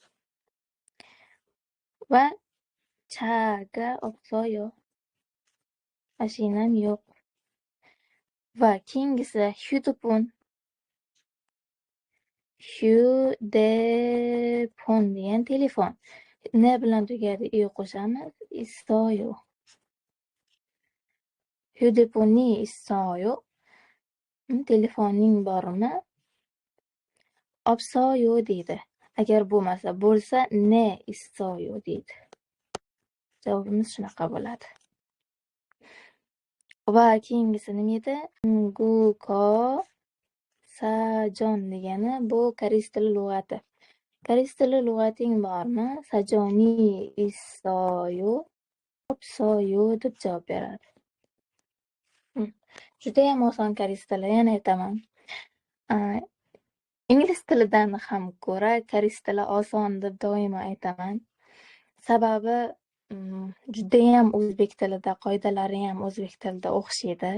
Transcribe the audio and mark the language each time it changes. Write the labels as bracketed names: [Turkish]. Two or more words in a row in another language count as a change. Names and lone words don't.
[Uzbek] Va chaga 없어요. Mashinam yo'q. Va keyingisi 휴대폰. 휴대폰 degan telefon. Ne bilan tugadi? I qo'shamiz. [Korean] 있어요. 휴대폰이 있어요. [Uzbek] Telefoning bormi? 없어요 deydi. Agar bo'lmasa, bo'lsa ne 있어요 deydi. Javobimiz shunaqa bo'ladi. Va keyingisi nima edi? [Korean] 한국어 사전 [Uzbek] degani bu koreys tili lug'ati. Koreys tili lug'ating bormi? Sajoni [Korean] 있어요, 없어요 [Uzbek] deb javob beradi. Juda ham oson koreys tili, yana aytaman. Ingliz tilidan ham ko'ra koreys tili oson deb doimo aytaman. Sababi juda ham o'zbek tilida qoidalari ham o'zbek tilida o'xshaydi.